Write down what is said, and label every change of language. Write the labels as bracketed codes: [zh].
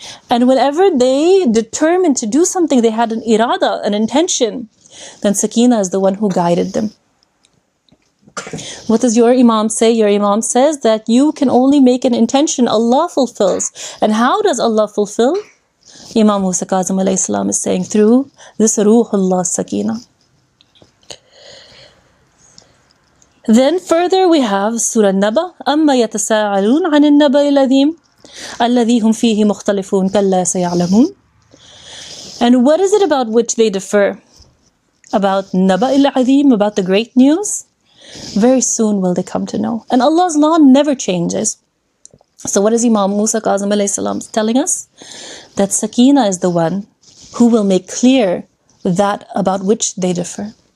[en] And whenever they determined to do something, they had an irada, an intention, then Sakina is the one who guided them. What does your Imam say? Your Imam says that you can only make an intention, Allah fulfills. And how does Allah fulfill? Imam Musa Kazim alayhi salam is saying through this Ruhullah Sakina. Then further we have Surah Naba, [ar] أَمَّا يَتَسَاءَلُونَ عَنِ النَّبَإِ الَّذِي الَّذِي هُمْ فِيهِ مُخْتَلِفُونَ كَلَّا سَيَعْلَمُونَ. [en] And what is it about which they differ? About Naba al-Azim, about the great news? Very soon will they come to know. And Allah's law never changes. So what is Imam Musa Kazim alayhi salam telling us? That Sakina is the one who will make clear that about which they differ.